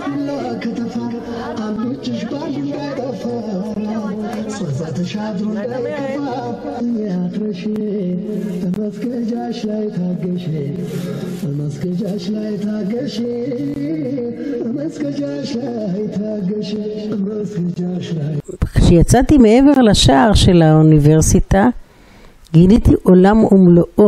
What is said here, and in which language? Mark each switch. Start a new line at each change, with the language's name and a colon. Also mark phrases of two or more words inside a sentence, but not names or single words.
Amharic: ቢላ ከተፋ አንዶችሽ ባንዱ እንዳይጠፋ ጸዛ ተሻድሮ እንዳይከፋ ያትረሽ በመስገጃሽ ላይ ታገሽ በመስገጃሽ ላይ ታገሽ በመስገጃሽ ላይ ታገሽ በመስገጃሽ ላይ
Hebrew: כשיצאתי מעבר לשער של האוניברסיטה גיליתי עולם ומלואו.